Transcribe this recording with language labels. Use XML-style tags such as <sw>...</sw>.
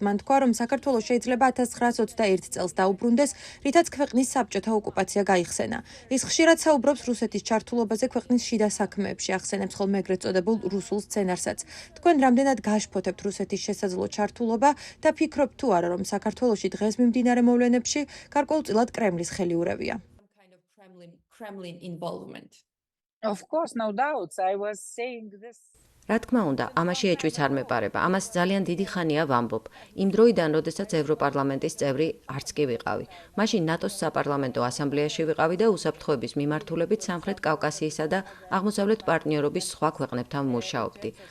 <ka>მან თქვა, რომ საქართველოს შეიძლება 1921 წელს დაუბრუნდეს, რითაც ქვეყნის საბჭოთა ოკუპაცია გაიხსენა. ის ხშირად საუბრობს რუსეთის ჩართულობაზე ქვეყნის შიდა საქმეებში, ახსენებს ხოლმე ეგრეთ წოდებულ რუსულ სცენარსაც. თქვენ რამდენად გაშფოთებთ რუსეთის შესაძლო ჩართულობა და ფიქრობთ თუ არა, რომ საქართველოში დღეს მიმდინარე მოვლენებში გარკვეულწილად კრემლის ხელიურევია?</ka> <en>kind of Kremlin involvement. Of course, no doubts. I was saying this.</en> <ka>რა თქმა უნდა, ამაში ეჭვიც არ მეპარება. ამას ძალიან დიდი ხანია ვამბობ. იმ დროიდან, როდესაც ევროპარლამენტის წევრი არც კი ვიყავი. მაშინ ნატოს საპარლამენტო ასამბლეაში ვიყავი და უსაფრთხოების მიმართულებით სამხრეთ კავკასიისა და აღმოსავლეთ პარტნიორობის სხვა ქვეყნებთან მუშაობდი.</ka>